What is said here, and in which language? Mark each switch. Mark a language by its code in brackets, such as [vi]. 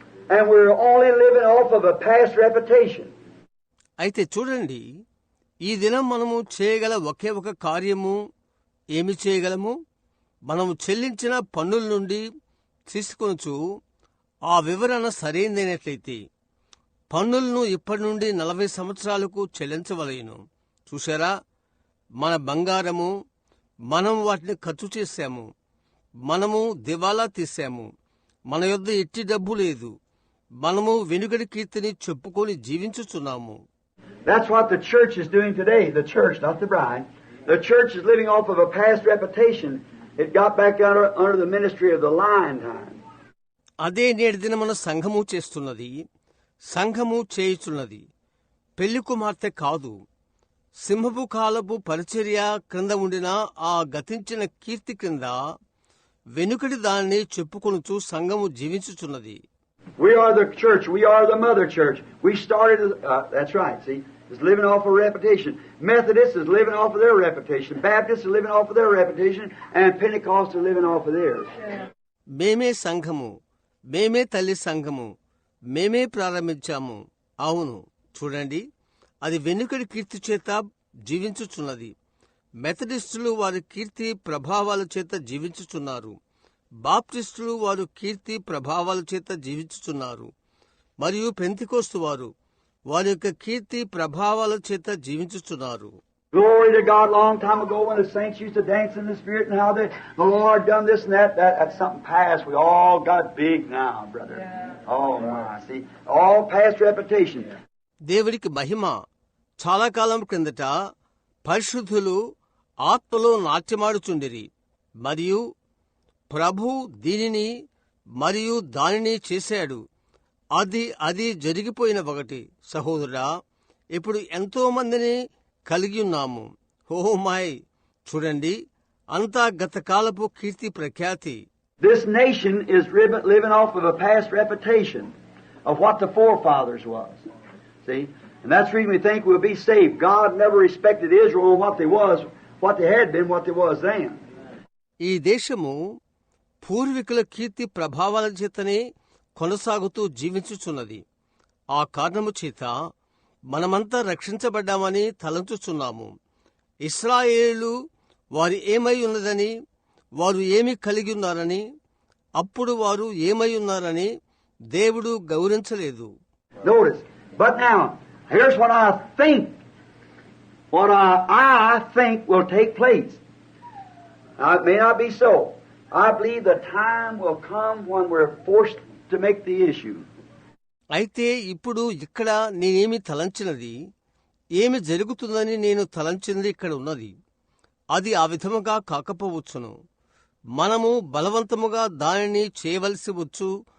[en] And we're only living off of a past reputation. [te] అయితే చూడండి, ఈ దినం మనము చేయగల ఒకే ఒక కార్యము ఏమి చేయగలము? మనము చెల్లించిన పన్నుల నుండి తీసుకొనొచ్చు. ఆ వివరణ సరైనదైనట్లయితే పన్నులను ఇప్పటి నుండి 40 సంవత్సరాలకు చెల్లించవలెను. చూశారా, మన బంగారము, మనం వాటిని ఖర్చు చేశాము. మనము దివాలా తీశాము. మన యొద్ద ఎట్టి డబ్బు లేదు. మనము వెనుకటి కీర్తిని చెప్పుకొని జీవించుచున్నాము. [en] That's what the church is doing today. The church, not the bride. The church is living off of a past reputation. It got back under the ministry of the lion time. [te] అదే నేటి దినమున సంఘము చేస్తున్నది. సంఘము చేయుచున్నది పెళ్లి కుమార్తె కాదు. సింహపు కాలపు పరిచర్య క్రింద ఉండిన ఆ గతించిన కీర్తి క్రింద వెనుకటి దాన్ని చెప్పుకొనుచు సంఘము జీవించుచున్నది. [en] We are the church. We are the mother church. We started, that's right, see, is living off a reputation. Methodists is living off of their reputation. Baptists is living off of their reputation. And Pentecostals is living off of theirs. [te] మేమే సంఘము, మేమే తల్లి సంఘము, మేమే ప్రారంభించాము. అవును, చూడండి, అది వెనుకడి కీర్తి చేత జీవించుచున్నది. మెథడిస్టులు వారి కీర్తి ప్రభావాల చేత జీవించుచున్నారు. బాప్టిస్టులు వారు కీర్తి ప్రభావాల చేత జీవించుచున్నారు. మరియు పెంతెకోస్తు వారు వారి యొక్క కీర్తి ప్రభావాల చేత జీవించుచున్నారు. [en] Glory to God. Long time ago when the saints used to dance in the Spirit and how the Lord done this and that's something past. We all got big now, brother. Yeah. Oh my, see, all past reputation. [te] దేవుడికి మహిమ. చాలా కాలం క్రిందట పరిశుద్ధులు ఆత్మలో నాట్యమాడుచుండిరి. మరియు ప్రభు దీనిని మరియు దానిని చేశాడు. అది జరిగిపోయిన ఒకటి. సహోదరుడా, ఇప్పుడు ఎంతో మందిని కలిగి ఉన్నాము. ఓ మై, చూడండి, అంతా గతకాలపు కీర్తి ప్రఖ్యాతి. [en] This nation is living off of a past reputation of what the forefathers was. See? And that's the reason we think we'll be saved. God never respected Israel on what they was, what they had been, what they was then. [te] ఈ దేశము పూర్వీకుల కీర్తి ప్రభావాల చేతనే కొనసాగుతూ జీవించుచున్నది. ఆ కారణము చేత మనమంతా రక్షించబడ్డామని తలంచుచున్నాము. ఇశ్రాయేలు వారు ఏమై ఉన్నదని, వారు ఏమి కలిగి ఉన్నారని, అప్పుడు వారు ఏమై ఉన్నారని దేవుడు గౌరవించలేదు. [en] Notice, but now, here's what I think. What I think will take place. Now, it may not be so. I believe the time will come when we're forced to make the issue. [te] అయితే ఇప్పుడు ఇక్కడ నేనేమి తలంచినది, ఏమి జరుగుతుందని నేను తలంచినది ఇక్కడ ఉన్నది. అది ఆ విధముగా కాకపోవచ్చును. మనము బలవంతముగా దానిని చేయవలసి వచ్చు.